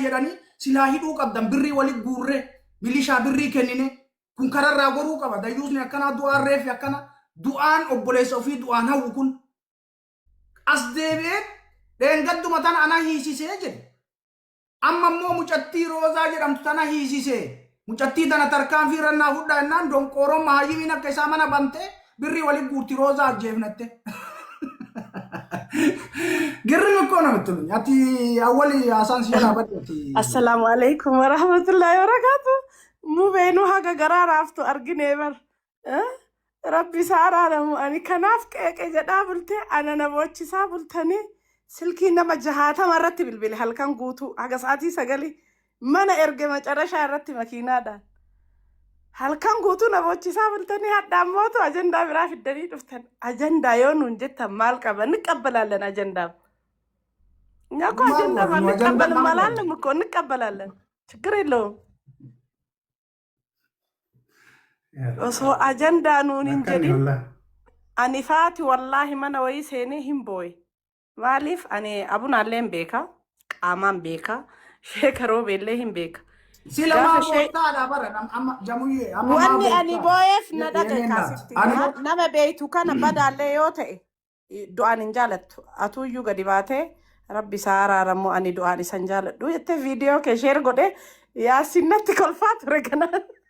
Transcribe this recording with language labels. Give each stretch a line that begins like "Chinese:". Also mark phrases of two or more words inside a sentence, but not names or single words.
Oromo: jedhanii silaa hidhuu qabdan birrii walitti guurree milishaa birrii kennine kun kararraa goruu qaba dayyuusni akkana du'aan reefi akkana du'aan obboleessa ofii du'aan hawwu kun as deebi'ee dheengadduma tana ana hiisisee jedhe amma immoo mucattii roozaa jedhamtu tana hiisisee mucattii tana tarkaanfii rannaa fudhaa jennaan donqooroon mahayyimiin akka isaa mana bantee birrii walitti guurti roozaa ajjeefnatte. Girri mikko namatti tolu ati awwali haasaan si jalaa badheeti.
Arabic: السلام عليكم ورحمة الله وبركاته.
Oromo: Mubeenuu haga garaa raaftu arginee bar. Rabbi isaa araaramu ani kanaaf qeeqee jedhaa bultee ana namoochisaa bultanii silkii nama 60 irratti bilbile halkan guutuu haga sa'aatii 9 mana erge macarashaa irratti makiinaadhaan. Halkan guutuu namoochisaa bultanii haddaan mootu ajandaa biraa fiddanii dhuftan. Ajandaa yoo nuun jettan maal qaba ni qabbalaallen ajandaa. Nyako ajandaa maal ni qabbalu malaalle mukko ni qabbalaallen.
Amharic: ችግር የለውም.
Oromo: osoo ajandaa nuun hin jedhin ani faati wallaahi mana wayii seenee hin booye maaliif ani abunaallee hin beeka qaamaan beeka sheeka roobeellee hin beeka wanni ani booyeef na dhaga kaasitti nama beeytu kana badaallee yoo ta'e du'aan hin jaalattu atuuyyuu gadi baatee rabbi isaa araaramu ani du'aan isan jaaladhu jettee viidiyoo kee sheer godhe yaasinnatti kolfaa ture kanaan.